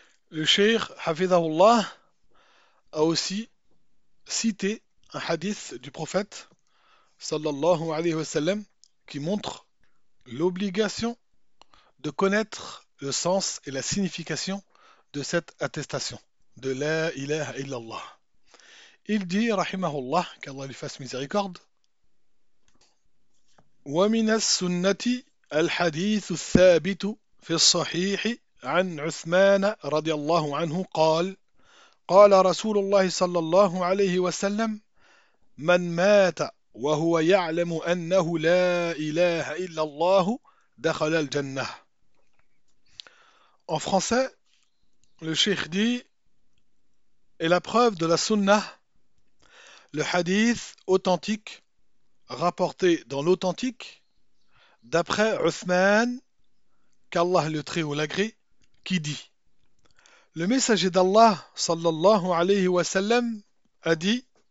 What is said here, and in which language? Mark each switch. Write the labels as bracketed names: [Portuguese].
[French] Le cheikh Hafidhahullah a aussi cité un hadith du prophète sallallahu alayhi wa sallam qui montre l'obligation de connaître le sens et la signification de cette attestation de la ilaha illallah. Il dit, rahimahullah, qu'Allah lui fasse miséricorde, [Arabic] wa min as-sunnati al-hadith al-thabit fi al-sahih عن عثمان رضي الله عنه قال قال رسول الله صلى الله عليه وسلم من مات وهو يعلم أنه لا إله إلا الله دخل الجنة. [French] En français, le cheikh dit: et la preuve de la sunnah, le hadith authentique rapporté dans l'authentique, d'après Uthman, qu'Allah le très haut l'agrée, qui dit: le messager d'Allah sallallahu alayhi wa sallam a dit: